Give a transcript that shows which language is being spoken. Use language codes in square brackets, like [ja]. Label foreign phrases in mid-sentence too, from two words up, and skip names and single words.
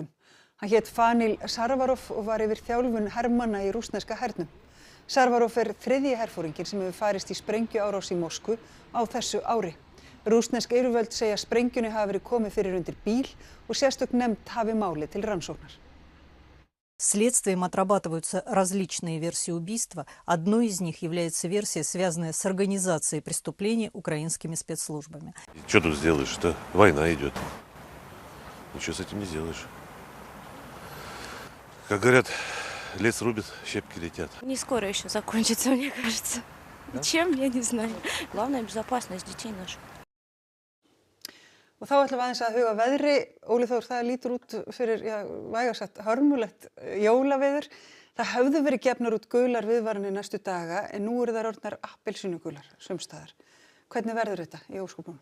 [is] Hann hét Fanil Sarvarov og var yfir þjálfun hermanna í rússneska hernum. Sarvarov 3. herforinginn sem hefur farist í sprengjuárás í Moskvu á þessu ári. Rússnesk yfirvöld segja sprengjunni hafi verið komið fyrir undir bíl og sérstök nefnd hafi málið til rannsóknar. [ru] Следствием отрабатываются различные версии убийства. Одной из них является версия, связанная с организацией преступления украинскими спецслужбами. Что тут сделаешь-то? Война идет. Ничего с этим не сделаешь. Как говорят, лес рубит, щепки летят. Не скоро еще закончится, мне кажется. Да? Чем, я не знаю. Главное, безопасность детей наших. [is] Og þá ætlum við aðeins að huga veðri. Óli Þór, það lítur út fyrir vægast sagt hörmulegt jólaveður. Það höfðu verið gefnar út gular viðvaranir næstu daga en nú eru þær orðnar appelsínugular sums staðar. Hvernig verður þetta í ósköpunum?